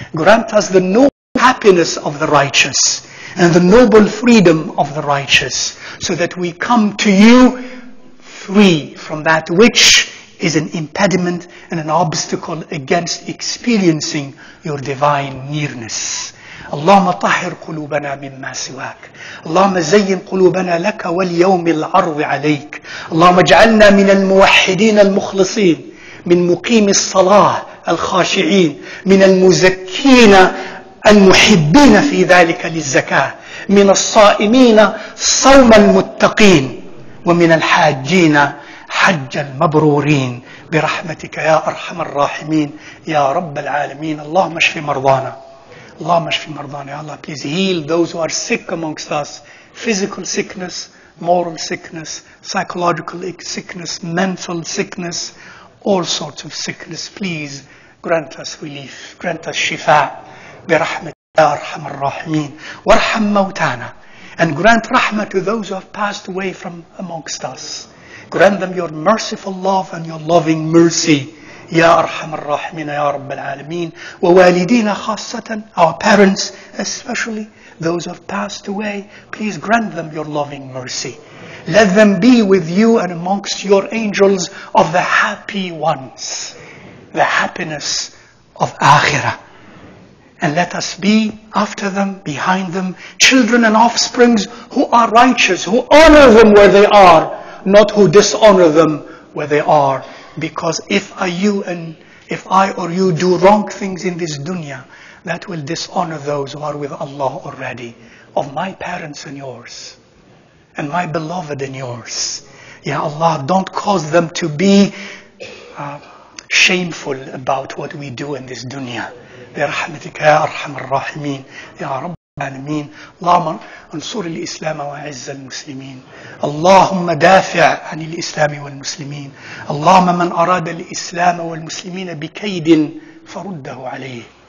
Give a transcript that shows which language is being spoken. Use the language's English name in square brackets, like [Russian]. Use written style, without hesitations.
[English] Grant us the noble happiness of the righteous and the noble freedom of the righteous, so that we come to you free from that which is an impediment and an obstacle against experiencing your divine nearness. [Arabic] اللهم طهر قلوبنا مما سواك. اللهم زين قلوبنا لك واليوم العرض عليك. اللهم اجعلنا من الموحدين المخلصين، من مقيم الصلاة الخاشعين، من المزكين المحبين في ذلك للزكاة، من الصائمين صوم المتقين، ومن الحاجين حج المبرورين، برحمتك يا أرحم الراحمين يا رب العالمين. اللهم اشف مرضانا. اللهم اشف مرضانا. [English] Ya Allah, please heal those who are sick amongst us. Physical sickness, moral sickness, psychological sickness, mental sickness, all sorts of sickness. Please grant us relief. Grant us shifa. [Arabic] برحمتك يا أرحم الراحمين. وارحم موتانا. [English] And grant rahmah to those who have passed away from amongst us. Grant them your merciful love and your loving mercy. [Arabic] يا أرحم الراحمين يا رب العالمين. ووالدينا خاصة, [English] our parents especially, those who have passed away, please grant them your loving mercy. Let them be with you and amongst your angels of the happy ones, the happiness of Akhirah. And let us be after them, behind them, children and offsprings who are righteous, who honor them where they are, not who dishonor them where they are. Because if I or you do wrong things in this dunya, that will dishonor those who are with Allah already, of my parents and yours, and my beloved and yours. Ya Allah, don't cause them to be shameful about what we do in this dunya. [Arabic] برحمتك يا أرحم الراحمين يا رب العالمين. اللهم انصر الإسلام وأعز المسلمين. اللهم دافع عن الإسلام والمسلمين. اللهم من أراد الإسلام والمسلمين بكيد فرده عليه.